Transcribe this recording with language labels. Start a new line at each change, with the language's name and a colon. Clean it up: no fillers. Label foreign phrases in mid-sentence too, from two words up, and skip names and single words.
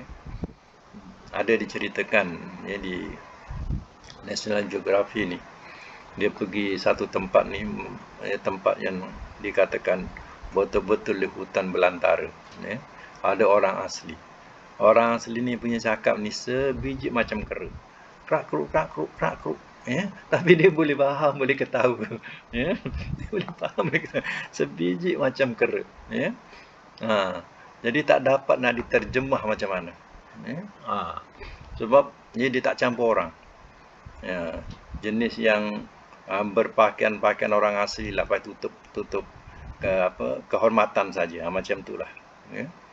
Malay: Ada diceritakan, ya, di National Geography ni. Dia pergi satu tempat ni, tempat yang dikatakan betul-betul di hutan belantara, ya. Ada orang asli. Orang asli ni punya cakap ni sebiji macam kera. Krak kruk krak kruk krak kruk, ya. Tapi dia boleh faham, boleh ketawa, ya. Dia boleh faham, boleh ketawa. Sebiji macam kera, ya. Jadi tak dapat nak diterjemah macam mana, ya. Sebab dia tak campur orang, ya. Jenis yang berpakaian orang asli lah, pakai tutup kehormatan saja, macam itulah, ya.